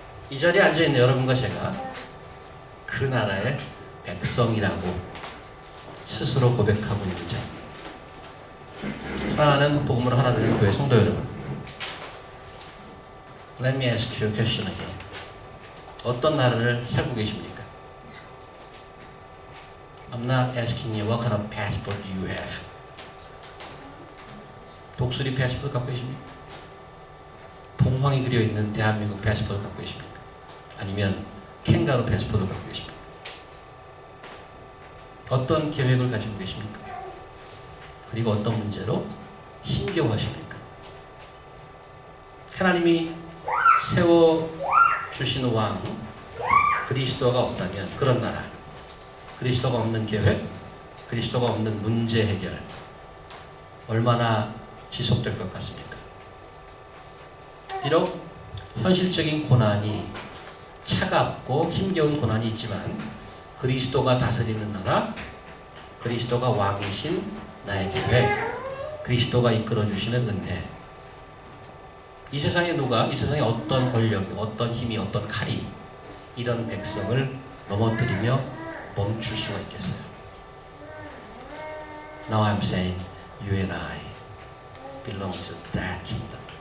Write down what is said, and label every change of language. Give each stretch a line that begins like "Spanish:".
Korean: 이 자리에 앉아있는 여러분과 제가 그 나라의 백성이라고 스스로 고백하고 있는 자입니다. 사랑하는 복음으로 하나 되는 교회 성도 여러분,
English: Let me ask you a question again.
Korean: 어떤 나라를 살고 계십니까?
English: I'm not asking you what kind of passport you have.
Korean: 독수리 패스포트 갖고 계십니까? 봉황이 그려있는 대한민국 패스포트 갖고 계십니까? 아니면 캥거루 패스포트 갖고 계십니까? 어떤 계획을 가지고 계십니까? 그리고 어떤 문제로 힘겨워하십니까? 하나님이 세워주신 왕 그리스도가 없다면 그런 나라, 그리스도가 없는 계획, 그리스도가 없는 문제 해결 얼마나 지속될 것 같습니까? 비록 현실적인 고난이 차갑고 힘겨운 고난이 있지만 그리스도가 다스리는 나라, 그리스도가 왕이신 나의 계획, 그리스도가 이끌어주시는 은혜, 이 세상에 누가, 이 세상에 어떤 권력이, 어떤 힘이, 어떤 칼이 이런 백성을 넘어뜨리며 멈출 수가 있겠어요?
English: Now I'm saying you and I belong to that kingdom.